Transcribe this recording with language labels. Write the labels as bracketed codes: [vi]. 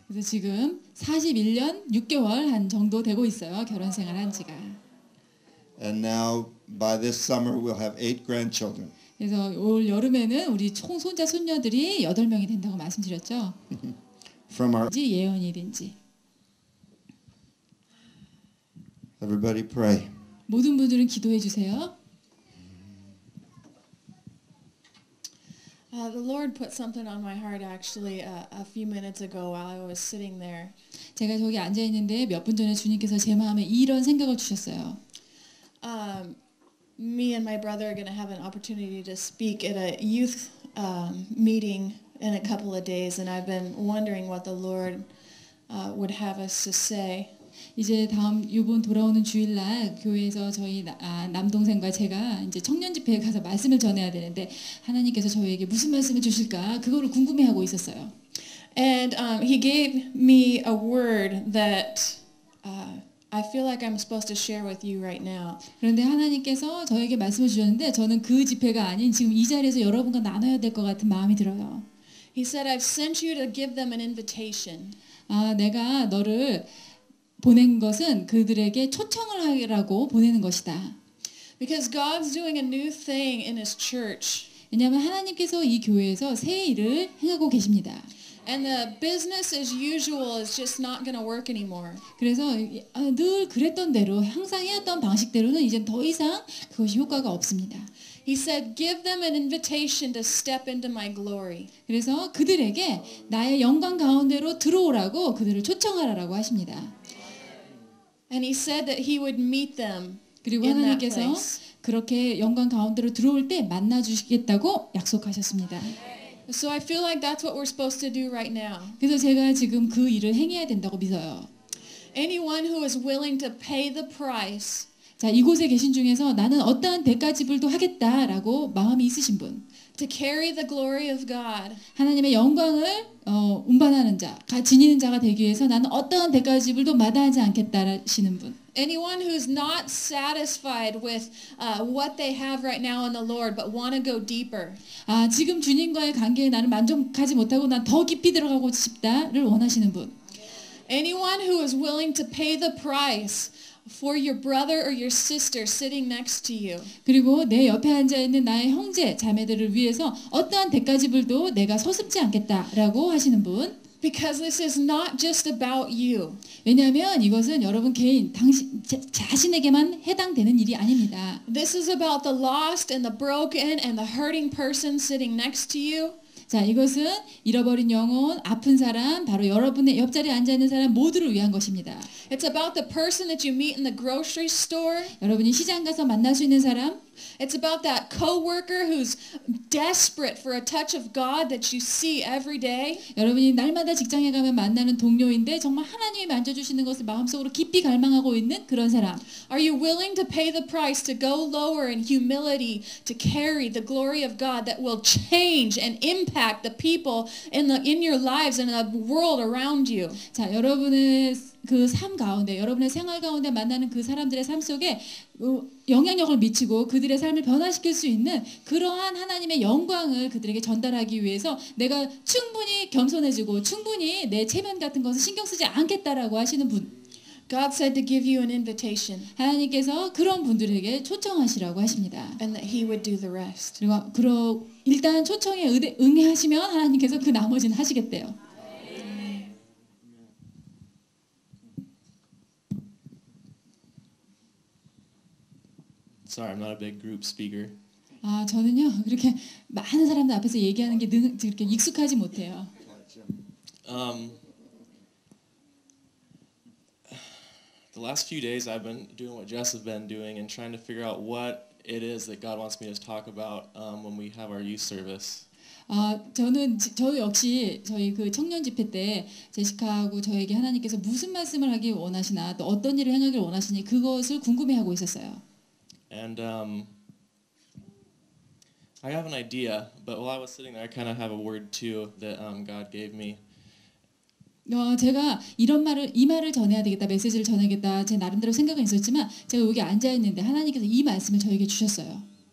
[ko] 그래서 지금 41년 6개월 한 정도 되고 있어요. 결혼 생활한 지가. [en] And now by this summer we'll have 8 grandchildren. [ko] 그래서 올 여름에는 우리 총 손자 손녀들이 8명이 된다고 말씀드렸죠. [en] From our [ko] 예언이든지. [en] everybody pray. [ko] 모든 분들은 기도해 주세요. [en] The Lord put something on my heart actually a few minutes ago while I was sitting there. [ko] 제가 저기 앉아 있는데 몇 분 전에 주님께서 제 마음에 이런 생각을 주셨어요. [en] Me and my brother are going to have an opportunity to speak at a youth meeting in a couple of days, and I've been wondering what the Lord would have us to say. [ko] 이제 다음 이번 돌아오는 주일날 교회에서 저희 남동생과 제가 이제 청년 집회에 가서 말씀을 전해야 되는데 하나님께서 저희에게 무슨 말씀을 주실까 그거를 궁금해하고 있었어요. [en] And he gave me a word that I feel like I'm supposed to share with you right now. [ko] 그런데 하나님께서 저에게 말씀을 주셨는데 저는 그 집회가 아닌 지금 이 자리에서 여러분과 나눠야 될 것 같은 마음이 들어요. [en] He said, I've sent you to give them an invitation. [ko] 내가 너를 보낸 것은 그들에게 초청을 하라고 보내는 것이다. [en] Because God's doing a new thing in His church. [ko] 왜냐하면 하나님께서 이 교회에서 새 일을 행하고 계십니다. [en] And the business as usual is just not going to work anymore. [ko] 그래서 늘 그랬던 대로 항상 해왔던 방식대로는 이제 더 이상 그것이 효과가 없습니다. [en] He said, give them an invitation to step into my glory. [ko] 그래서 그들에게 나의 영광 가운데로 들어오라고 그들을 초청하라고 하십니다. [en] And he said that he would meet them [ko] 그리고 [en] in that [ko] 하나님께서 [en] place. [ko] 그렇게 영광 가운데로 들어올 때 만나 주시겠다고 약속하셨습니다. [en] So I feel like that's what we're supposed to do right now. [ko] 그래서 제가 지금 그 일을 행해야 된다고 믿어요. [en] Anyone who is willing to pay the price [ko] 자, 이곳에 계신 중에서 나는 어떠한 대가 지불도 하겠다라고 마음이 있으신 분, [en] to carry the glory of God, [ko] 하나님의 영광을 운반하는 자, 지니는 자가 되기 위해서 나는 어떠한 대가 지불도 마다하지 않겠다라시는 분. [en] anyone who's not satisfied with what they have right now in the Lord but want to go deeper. [ko] 지금 주님과의 관계에 나는 만족하지 못하고 난 더 깊이 들어가고 싶다를 원하시는 분. [en] Anyone who is willing to pay the price for your brother or your sister sitting next to you. [ko] 그리고 내 옆에 앉아 있는 나의 형제, 자매들을 위해서 어떠한 대가 지불도 내가 서슴지 않겠다라고 하시는 분. [en] Because this is not just about you. [ko] 왜냐하면 이것은 여러분 개인, 당신 자신에게만 해당되는 일이 아닙니다. [en] This is about the lost and the broken and the hurting person sitting next to you. [ko] 자, 이것은 잃어버린 영혼, 아픈 사람, 바로 여러분의 옆자리에 앉아 있는 사람 모두를 위한 것입니다. [en] It's about the person that you meet in the grocery store. [ko] 여러분이 시장 가서 만날 수 있는 사람, [en] It's about that coworker who's desperate for a touch of God that you see every day. [ko] 여러분이 날마다 직장에 가면 만나는 동료인데 정말 하나님이 만져주시는 것을 마음속으로 깊이 갈망하고 있는 그런 사람. [en] Are you willing to pay the price to go lower in humility to carry the glory of God that will change and impact the people in your lives and the world around you? [ko] 자, 여러분의 그 삶 가운데, 여러분의 생활 가운데 만나는 그 사람들의 삶 속에 영향력을 미치고 그들의 삶을 변화시킬 수 있는 그러한 하나님의 영광을 그들에게 전달하기 위해서 내가 충분히 겸손해지고 충분히 내 체면 같은 것을 신경 쓰지 않겠다라고 하시는 분. [en] God said to give you an invitation [ko] 하나님께서 그런 분들에게 초청하시라고 하십니다. [en] and that He would do the rest. [ko] 그리고 일단 초청에 응하시면 하나님께서 그 나머지는 하시겠대요. [en] Sorry, I'm not a big group speaker. [ko] 저는요 그렇게 많은 사람들 앞에서 얘기하는 게 그렇게 익숙하지 못해요. [en] The last few days I've been doing what Jess has been doing and trying to figure out what it is that God wants me to talk about when we have our youth service. [ko] 저도 역시 저희 그 청년 집회 때 제시카하고 저에게 하나님께서 무슨 말씀을 하기 원하시나 또 어떤 일을 행하길 원하시니 그것을 궁금해하고 있었어요. [en] And I have an idea, but while I was sitting there, I kind of have a word too that God gave me. [ko] 제가 이 말을 전해야 되겠다, 메시지를 전해야겠다, 제 나름대로 생각은 있었지만 제가 여기 앉아 있는데 하나님께서 이 말씀을 저에게 주셨어요.